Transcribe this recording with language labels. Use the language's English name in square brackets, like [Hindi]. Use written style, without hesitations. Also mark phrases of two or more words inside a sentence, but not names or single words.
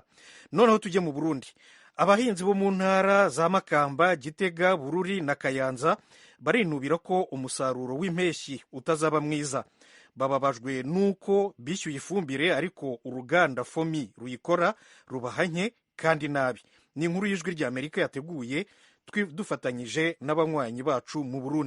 [Kinyarwanda] Noneho tujye mu Burundi. Abahinzi bo mu ntara za Makamba, Gitega, Bururi na Kayanza barinubira ko umusaruro w'impeshyi utazaba mwiza. Bababajwe nuko bishyuye ifumbire ariko uruganda Fomi ruyikora rubahanye kandi nabi. Ni inkuru y'Ijwi ry'Amerika yateguye dufatanyije n'abanywanyi bacu mu Burundi.